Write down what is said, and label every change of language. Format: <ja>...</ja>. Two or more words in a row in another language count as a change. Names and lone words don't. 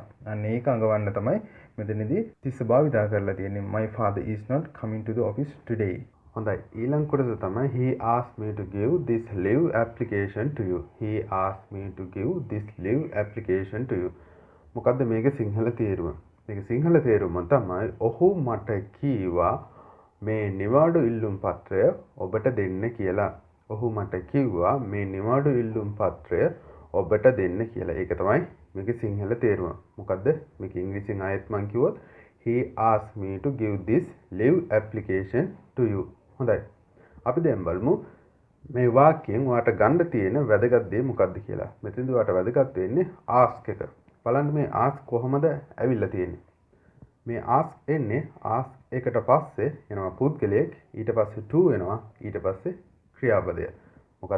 <si>අන්න ඒක අඟවන්න තමයි මෙතනදී 30 භාවිතා කරලා තියෙන්නේ</si> <en>my father is not coming to the office today.</en> <si>හොඳයි ඊළඟ කොටස තමයි</si> <en>he asked me to give this leave application to you. he asked me to give this leave application to you.</en> <si>මොකද්ද මේකේ සිංහල තේරුම? මේකේ සිංහල තේරුම තමයි ඔහු මට කීවා මේ නිවාඩු ඉල්ලුම් පත්‍රය ඔබට දෙන්න කියලා. ඔහු මට කිව්වා මේ නිවාඩු ඉල්ලුම් පත්‍රය ඔබට දෙන්න කියලා. ඒක තමයි මේකේ සිංහල තේරුම. මොකද්ද? මේක ඉංග්‍රීසියෙන් ආයෙත් මම කිව්වොත්</si> <en>he asked me to give this leave application to you.</en> <si>හොඳයි. අපි දැන් බලමු මේ වාක්‍යයෙන් ඔයාට ගන්න තියෙන වැදගත් දේ මොකක්ද කියලා. මෙතනදී ඔයාට වැදගත් වෙන්නේ ask එක. බලන්න මේ ask කොහොමද ඇවිල්ලා තියෙන්නේ. මේ ask එන්නේ ask එකට පස්සේ එනවා පුද්ගලයෙක්, ඊට පස්සේ to එනවා, ඊට පස්සේ ක්‍රියාපදය. මොකද්ද?</si>